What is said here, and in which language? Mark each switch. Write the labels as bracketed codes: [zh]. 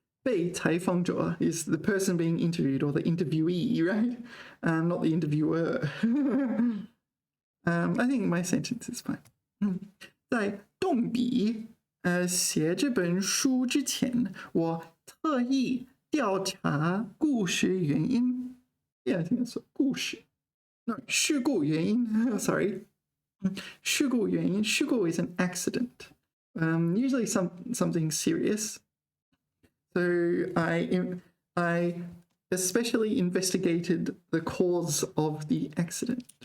[en] 被采访者 is the person being interviewed or the interviewee, right? Not the interviewer. I think my sentence is fine. [zh] 在动笔写这本书之前，我特意调查故事原因。 [en] Yeah, I think that's 故事。 [zh] No, 事故原因。Sorry. 事故原因。 [en] 事故 is an accident. Usually something serious. So I especially investigated the cause of the accident.